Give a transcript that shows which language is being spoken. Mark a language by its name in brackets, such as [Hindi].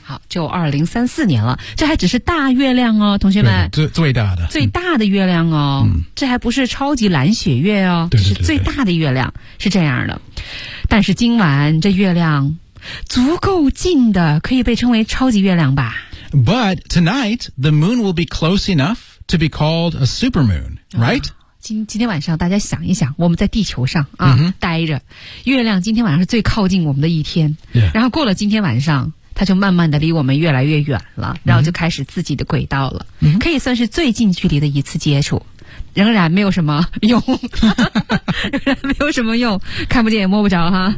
[Chinese] 好，就2034年了。这还只是大月亮哦，同学们。最大的。最大的月亮哦、嗯。这还不是超级蓝血月哦。对对对。是最大的月亮，是这样的。但是今晚这月亮足够近的可以被称为超级月亮吧。 [English] But tonight, the moon will be close enough to be called a supermoon, right?、 [Chinese] 今天晚上大家想一想，我们在地球上啊、 mm-hmm. 待着，月亮今天晚上是最靠近我们的一天、 yeah. 然后过了今天晚上，它就慢慢的离我们越来越远了，然后就开始自己的轨道了、 mm-hmm. 可以算是最近距离的一次接触，仍然没有什么用，仍然没有什么用，看不见也摸不着哈。